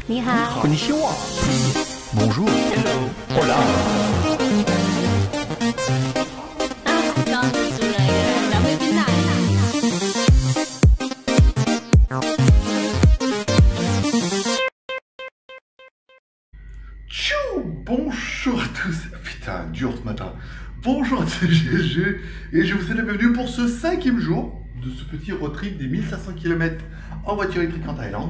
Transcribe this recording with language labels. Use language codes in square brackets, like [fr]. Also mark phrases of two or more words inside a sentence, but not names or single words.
[zh] 你好。 [ja] Konnichiwa. [fr] Bonjour. [en] Hello. [es] Hola. [zh] 刚刚煮了一个蓝莓冰奶。 [fr] Tchou. Bonjour à tous. Putain, dur ce matin. Bonjour, c'est GG et je vous souhaite la bienvenue pour ce 5e jour de ce petit road trip des 1500 km en voiture électrique en Thaïlande.